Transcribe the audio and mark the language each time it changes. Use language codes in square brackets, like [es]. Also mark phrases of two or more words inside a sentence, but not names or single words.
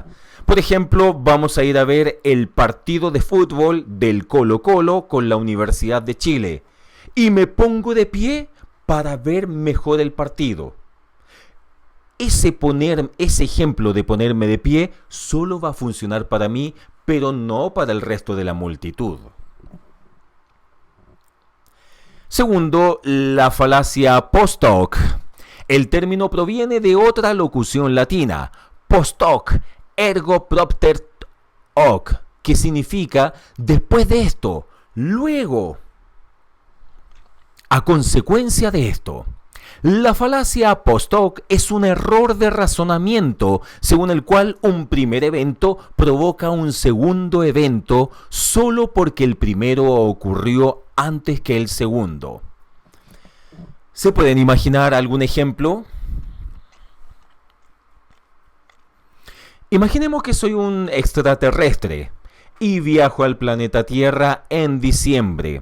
[es] Por ejemplo, vamos a ir a ver el partido de fútbol del Colo-Colo con la Universidad de Chile y me pongo de pie para ver mejor el partido. Ese ejemplo de ponerme de pie solo va a funcionar para mí, pero no para el resto de la multitud. Segundo, la falacia [la] post hoc. [es] El término proviene de otra locución latina, [la] post hoc, ergo propter hoc, [es] que significa después de esto, luego, a consecuencia de esto. La falacia [la] post hoc [es] es un error de razonamiento según el cual un primer evento provoca un segundo evento solo porque el primero ocurrió antes que el segundo. ¿Se pueden imaginar algún ejemplo? Imaginemos que soy un extraterrestre y viajo al planeta Tierra en diciembre.